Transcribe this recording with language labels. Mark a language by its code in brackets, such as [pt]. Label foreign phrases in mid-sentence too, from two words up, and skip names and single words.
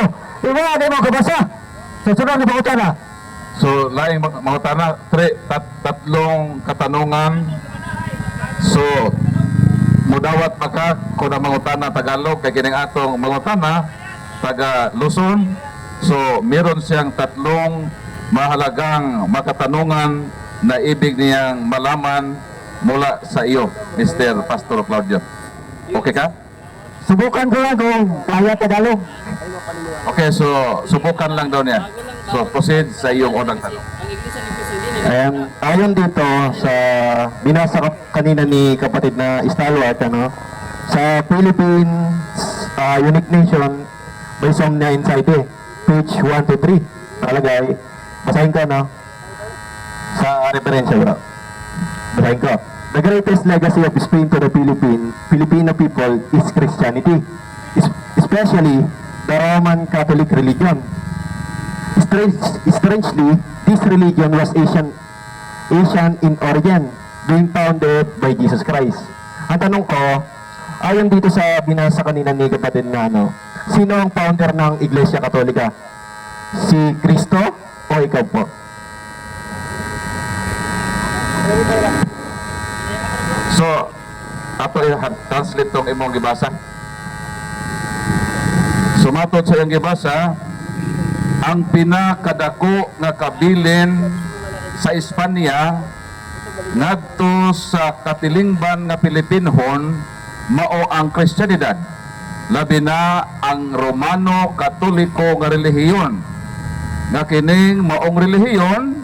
[ceb] Iwa di mo kabasa. So sunod ni pangutana. So, laing mga tana, [tl] tatlong katanungan. [ceb] So, mudawat pa ka kung ang mga tana Tagalog, kay kining atong mga tana taga Luzon. So, [tl] meron siyang tatlong mahalagang makatanungan na ibig niyang malaman mula sa iyo, Mr. Pastor Claudio. Okay ka? Subukan ko lang kung kaya Tagalog. Okay, so subukan lang daw niya. So, proceed sa iyong unang tanong. Ayon dito sa binasa kanina ni kapatid na Stalwart, ano, sa Philippines Unique Nation by Somnia Insight, page 1 to 3, nakalagay, basahin ko, no? Sa referensya, bro. Basahin ko. [en] The greatest legacy of Spain to the Filipino people is Christianity, especially the Roman Catholic religion. Strangely, this religion was Asian in origin, being founded by Jesus Christ. [tl] Ang tanong ko, ayon dito sa binasa kanina ni kapatid na ano, sino ang founder ng Iglesia Katolika? Si Kristo o ikaw po? [ceb] So, ato i-translate tong imong gibasa. Sumatod sa iyong gibasa, ang pinakadako nga kabilin sa Espanya ngadto sa katilingban nga Pilipinhon mao ang Kristyanidad, labi na ang Romano Katoliko nga relihiyon, nga kining maong relihiyon